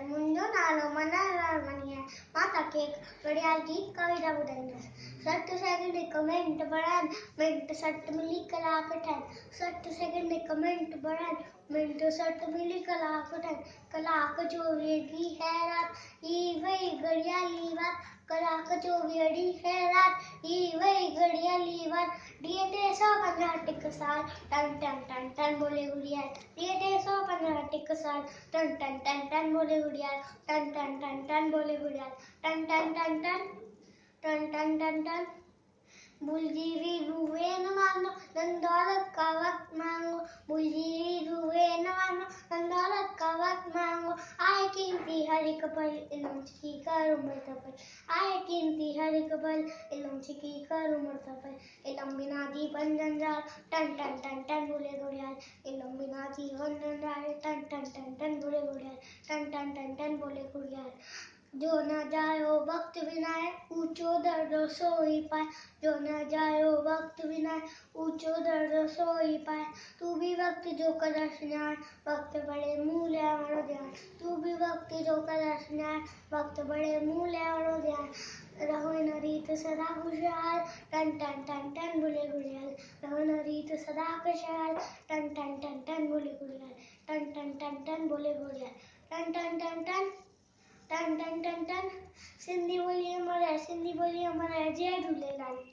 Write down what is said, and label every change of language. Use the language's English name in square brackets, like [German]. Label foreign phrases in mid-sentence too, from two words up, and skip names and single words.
[Sindhi] मुंहिंजो नालो मनालाल मनी आहे। मां तव्हांखे घड़ियाल जी कविता ॿुधाईंदसि। 60 सेकंड हिकु मिंट बढ़ाइनि, मिंट 60 मिली कलाक ठहनि। 60 सेकंड हिकु मिंट बढ़ाइनि, मिंट 60 मिली कलाक ठहनि। कलाक 24 ॾींहं है रात, ही वही घड़ियाली बात। कलाक 24 ॾींहं है रात, ही वही घड़ियाली बात। ॾींहं ते 150 टिक साल, टन टन टन टन बोले घड़ियाल। ॾींहं ते 150 टिक साल, टन टन टन टन बोले घड़ियाल। टन टन टन टन बोले घड़ियाल। टन टन टन टन टन टन टन टन। बुलजीरी रुए न मांगो, धन दौलत का वक्त मांगो। बुलजीरी रुए न मांगो, धन दौलत का वक्त मांगो। आए कीमती हर एक पल, इल्म सीखी कर उम्र सफल। आए कीमती हर एक पल, इल्म सीखी कर उम्र सफल। इल्म बिना जीवन जंजाल, टन टन टन टन बोले घड़ियाल। इल्म बिना जीवन जंजाल, टन टन टन टन बोले घड़ियाल। टन टन टन टन बोले घड़ियाल। जो न जायो वक्त विनाए, ऊंचो दर्जो सोई पाए। जो न जायो वक्त विनाए, ऊंचो दर्जो सोई पाए। तू भी वक्त जो कदर सुञाण, वक्त बड़े मुंह ल्यावणो ध्यान। तू भी वक्त जो कदर सुञाण, वक्त बड़े मुंह ल्यावणो ध्यान। रहो इन रीत सदा खुशहाल, टन टन टन टन बोले घड़ियाल। रहो इन रीत सदा खुशहाल, टन टन टन टन बोले घड़ियाल। टन टन टन टन बोले घड़ियाल। टन टन टन टन टन टन टन टन। सिंधी ॿोली अमर है, सिंधी ॿोली अमर है। जय झूलेलाल।